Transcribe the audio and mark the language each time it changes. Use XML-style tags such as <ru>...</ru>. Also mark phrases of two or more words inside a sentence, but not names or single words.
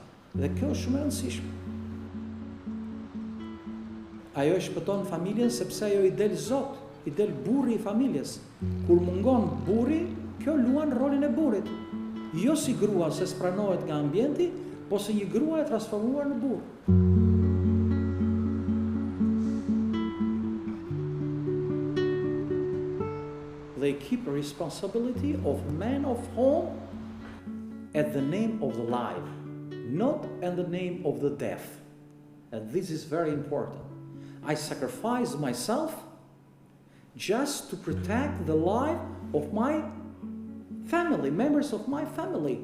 <sq>Dhe kjo është shumë e rëndësishme. Ajo e shpëton familjen sepse ajo i del Zot, i del burri i familjes. Kur mungon burri, kjo luan rolin e burrit. Jo si grua se spranohet nga ambienti, po se një grua e transformuar në burr.</sq> <en>They keep a responsibility of man of home at the name of the life, not in the name of the death. And this is very important. I sacrifice myself just to protect the life of my family, members of my family.</en>